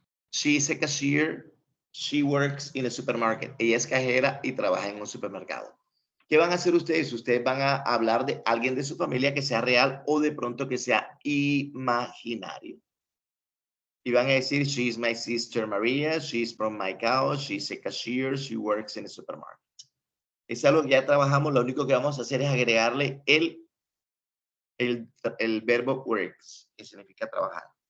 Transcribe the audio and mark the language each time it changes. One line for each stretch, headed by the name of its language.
English: She is a cashier, she works in a supermarket.
Spanish: Ella es cajera y trabaja en un supermercado. ¿Qué van a hacer ustedes? Ustedes van a hablar de alguien de su familia que sea real o de pronto que sea imaginario. Y van a decir,
English: she is my sister Maria, she's from Maicao, she's a cashier, she works in a supermarket.
Spanish: Es algo que ya trabajamos, lo único que vamos a hacer es agregarle el verbo works, que significa trabajar.